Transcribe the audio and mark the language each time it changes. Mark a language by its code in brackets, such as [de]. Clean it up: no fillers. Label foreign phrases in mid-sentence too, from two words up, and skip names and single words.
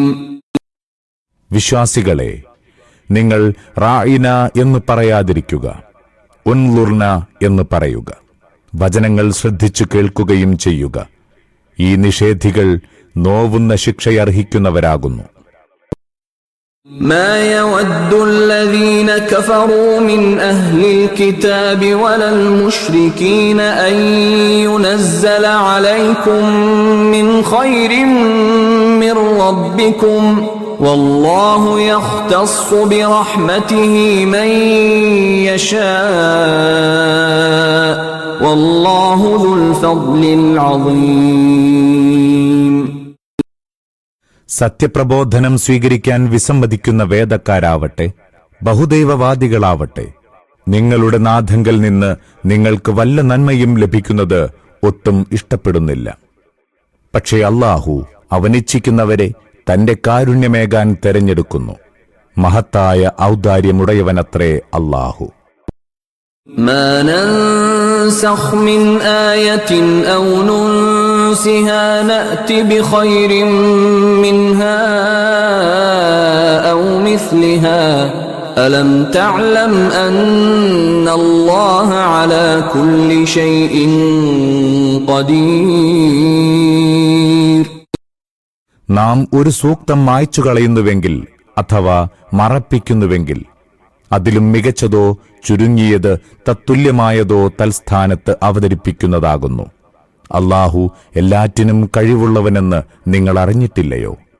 [ml] വിശ്വാസികളെ, നിങ്ങൾ റായിന എന്ന് പറയാതിരിക്കുക, ഉൻലുർന എന്ന് പറയുക. വചനങ്ങൾ ശ്രദ്ധിച്ചു കേൾക്കുകയും ചെയ്യുക. ഈ നിഷേധികൾ നോവുന്ന ശിക്ഷയർഹിക്കുന്നവരാകുന്നു. [ar] ما يود الذين كفروا من أهل الكتاب ولا المشركين أن ينزل عليكم من خير من ربكم والله يختص برحمته من يشاء والله ذو الفضل العظيم. [ml] സത്യപ്രബോധനം സ്വീകരിക്കാൻ വിസമ്മതിക്കുന്ന വേദക്കാരാവട്ടെ ബഹുദൈവവാദികളാവട്ടെ, നിങ്ങളുടെ നാഥങ്കൽ നിന്ന് നിങ്ങൾക്ക് വല്ല നന്മയും ലഭിക്കുന്നത് ഒട്ടും ഇഷ്ടപ്പെടുന്നില്ല. പക്ഷേ അല്ലാഹു അവനിച്ഛിക്കുന്നവരെ തന്റെ കാരുണ്യമേകാൻ തെരഞ്ഞെടുക്കുന്നു. മഹത്തായ ഔദാര്യമുടയവനത്രേ അല്ലാഹു. [ar] ما ننسخ من آية أو ننسها نأت بخير منها أو مثلها ألم تعلم أن الله على كل شيء قدير. [ml] നാം ഒരു സൂക്തം മായ്ച്ചു കളയുന്നുവെങ്കിൽ അഥവാ മറപ്പിക്കുന്നുവെങ്കിൽ അതിലും മികച്ചതോ ചുരുങ്ങിയത് തത്തുല്യമായതോ തൽസ്ഥാനത്ത് അവതരിപ്പിക്കുന്നതാകുന്നു. അല്ലാഹു എല്ലാറ്റിനും കഴിവുള്ളവനെന്ന് നിങ്ങൾ അറിഞ്ഞിട്ടില്ലയോ?